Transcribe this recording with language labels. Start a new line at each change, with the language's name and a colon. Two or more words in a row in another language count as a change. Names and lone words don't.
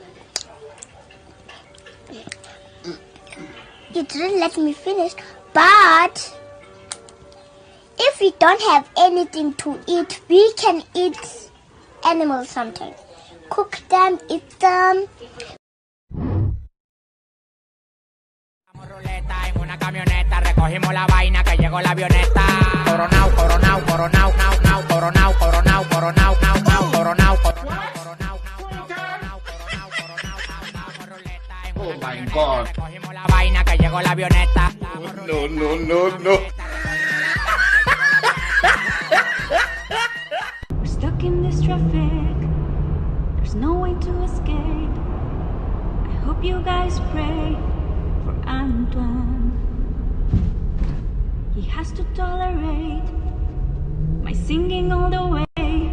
English: You didn't let me finish, but if we don't have anything to eat, we can eat animals sometimes. Cook them, eat them.
Spanish: En una camioneta recogimos la vaina que llegó la avioneta. Coronao, coronao, coronao, nao, nao, coronao, coronao, coronao, nao, nao, coronao, coronao.
English: Oh my God.
Spanish: Recogimos la vaina que llegó la avioneta. No.
English: We're stuck in this traffic. There's no way to escape. I hope you guys pray for Antoine. He has to tolerate my singing all the way.